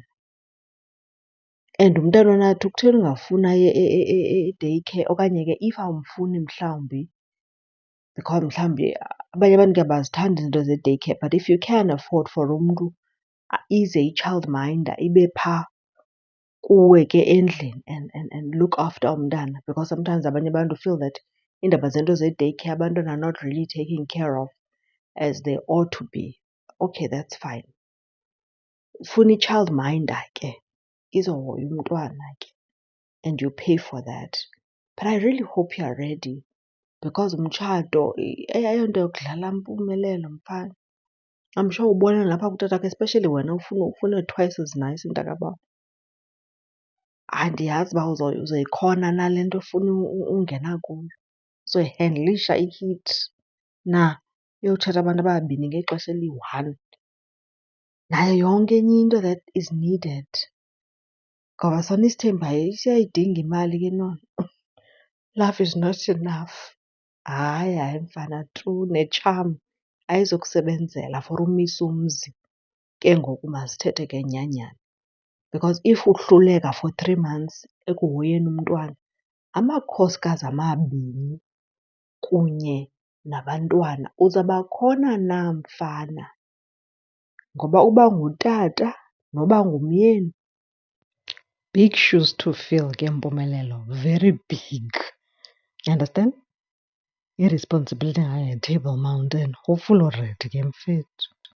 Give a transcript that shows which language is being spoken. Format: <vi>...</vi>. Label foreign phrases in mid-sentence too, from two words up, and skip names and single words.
<xh>And umntana onathi kutheni ungafuni aye e-daycare okanye ke if awumfuni mhlawumbi because mhlawumbi abanye abantu ke abazithandi izinto ze-daycare,</xh> <en>but if you can afford for</en> <xh>umntu ize i-childminder ibe phaa kuwe ke endlini</xh> <en>and look after</en> <xh>umntana,</xh> <en>because sometimes</en> <xh>abanye abantu</xh> <en>feel that</en> <xh>iindaba zento ze-daycare abantwana</xh> <en>are not really taken care of as they ought to be. Okay, that's fine.</en> <xh>Ufuna i-childminder ke izohoya umntwana ke</xh> <en>and you pay for that. But I really hope you are ready because</en> <xh>umtshato ayonto yokudlala Mpumelelo mfana.</xh> <en>I'm sure</en> <xh>ubona nalapha kutatakho, especially wena ufuna</xh> <en>twice as nice</en> <xh>mntakabawo. Andiyazi uba uzoyikhona na le nto ufuna ungena kuyo, uzoyihendlisha i-heat na yotshata abantu ababini ngexesha eli-one nayo yonke enye into</xh> <en>that is needed.</en> <xh>Ngoba sona isithembu siyayidinga imali ke nona.</xh> <en>Love is not enough.</en> <xh>Hayi, hayi mfana tu, ne-charm ayizokusebenzela for umisa umzi. Ke ngoku masithethe ke nyhani nyhani.</xh> <en>Because if</en> <xh>uhluleka</xh> <en>for 3 months</en> <xh>ekuhoyeni umntwana, amakhosikazi amabini kunye nabantwana uzawuba khona na mfana? Ngoba uba ngutata noba ngumyeni,</xh> <en>big shoes to fill ke Mpumelelo, very big. You understand? I-responsibility ngayo yi-Table Mountain. Hopefully already</en> <xh>ke mfethu.</xh>